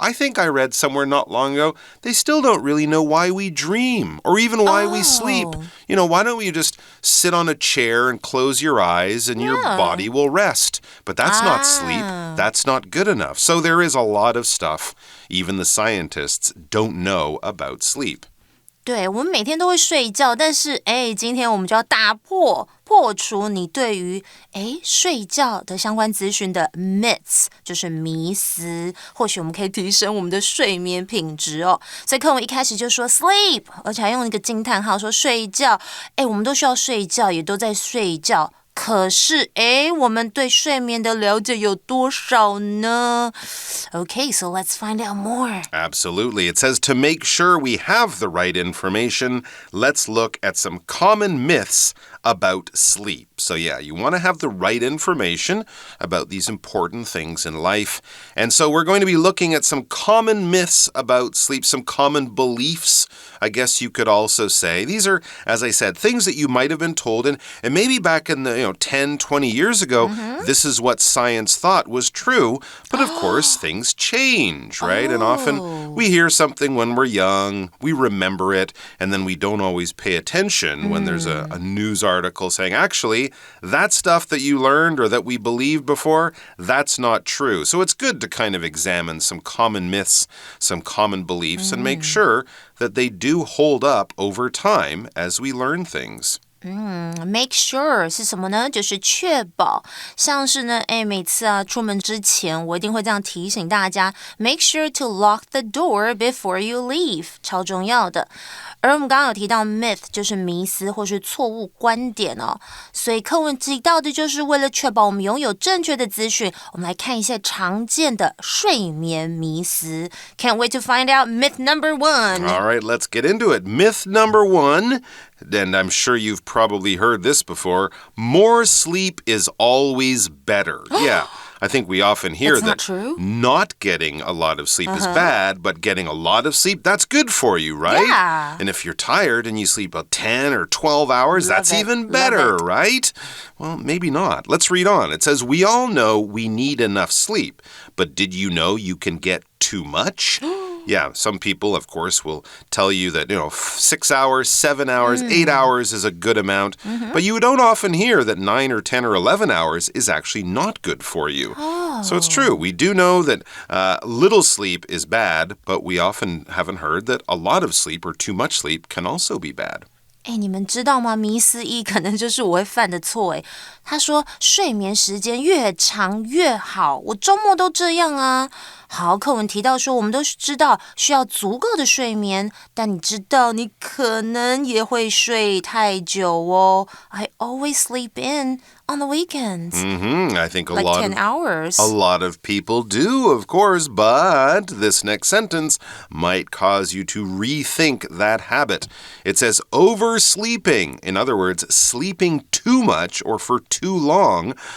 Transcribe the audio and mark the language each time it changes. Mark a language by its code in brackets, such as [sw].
[en] I think I read somewhere not long ago, they still don't really know why we dream or even why we sleep. You know, why don't we just sit on a chair and close your eyes and your body will rest? But that's not sleep. That's not good enough. So there is a lot of stuff even the scientists don't know about sleep. [zh] 对，我们每天都会睡觉，但是今天我们就要破除你对于睡觉的相关资讯的 myths， 就是迷思，或许我们可以提升我们的睡眠品质哦。所以课文一开始就说 sleep， 而且还用一个惊叹号说睡觉，我们都需要睡觉，也都在睡觉。可是，我们对睡眠的了解有多少呢？ [en] Okay, so let's find out more. Absolutely. It says to make sure we have the right information, let's look at some common myths about sleep. So yeah, you want to have the right information about these important things in life. And so we're going to be looking at some common myths about sleep, some common beliefs, I guess you could also say. These are, as I said, things that you might have been told, and maybe back in the 10, 20 years ago, this is what science thought was true. But of course, things change, right? And often we hear something when we're young, we remember it, and then we don't always pay attention when there's a news article saying, actually, that stuff that you learned or that we believed before, that's not true. So it's good to kind of examine some common myths, some common beliefs, and make sure that they do hold up over time as we learn things. [zh] Make sure 是什么呢？就是确保，像是呢，每次出门之前，我一定会这样提醒大家 ， [en] Make sure to lock the door before you leave， [zh] 超重要的。而我们刚刚有提到 myth 就是迷思或是错误观点哦，所以课文提到的就是为了确保我们拥有正确的资讯，我们来看一下常见的睡眠迷思。 [en] Can't wait to find out myth number 1. All right, let's get into it. Myth number 1, and I'm sure you've probably heard this before, more sleep is always better. Yeah. I think we often hear that not getting a lot of sleep is bad, but getting a lot of sleep, that's good for you, right? Yeah. And if you're tired and you sleep about 10 or 12 hours, that's even better, right? Well, maybe not. Let's read on. It says, we all know we need enough sleep, but did you know you can get too much? Yeah, some people, of course, will tell you that, 6 hours, 7 hours, 8 hours is a good amount. But you don't often hear that 9 or 10 or 11 hours is actually not good for you. So it's true. We do know that little sleep is bad, but we often haven't heard that a lot of sleep or too much sleep can also be bad. [zh] 你们知道吗？迷思一可能就是我会犯的错。他说睡眠时间越长越好，我周末都这样啊。好，课文提到说我们都知道需要足够的睡眠，但你知道你可能也会睡太久哦。 [en] I always sleep in on the weekends. I think like 10 hours. A lot of people do, of course, but this next sentence might cause you to rethink that habit. It says oversleeping. In other words, sleeping too much or for too long.